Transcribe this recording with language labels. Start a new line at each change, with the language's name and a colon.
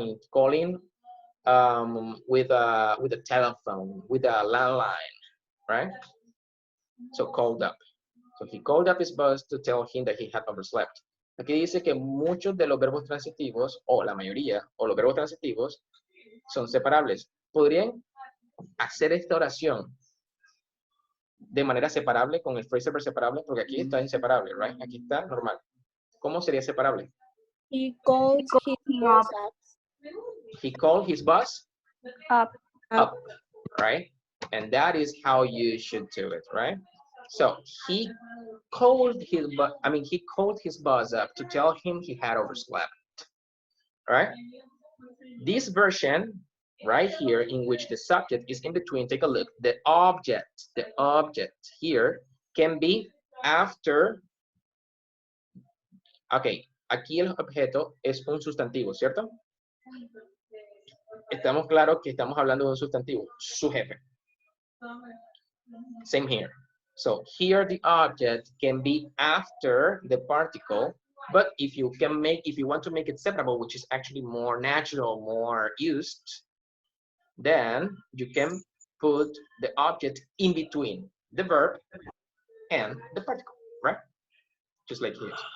English: Calling with a telephone, with a landline, right? So called up. So he called up his boss to tell him that he had overslept.
Spanish: Aquí dice que muchos de los verbos transitivos, o la mayoría, o los verbos transitivos, son separables. ¿Podrían hacer esta oración de manera separable con el phrasal verb separable? Porque aquí está inseparable, right? Aquí está normal. ¿Cómo sería separable?
English: He called his boss up. He called his boss Up. Right? And that is how you should do it, right? So he called his boss up to tell him he had overslept. Right? This version right here, in which the subject is in between, take a look. The object here can be after.
Spanish: Okay, aquí el objeto es un sustantivo, ¿cierto? Estamos claros que estamos hablando de un sustantivo, su jefe.
English: Same here. So here the object can be after the particle, but if you want to make it separable, which is actually more natural, more used, then you can put the object in between the verb and the particle, right? Just like here.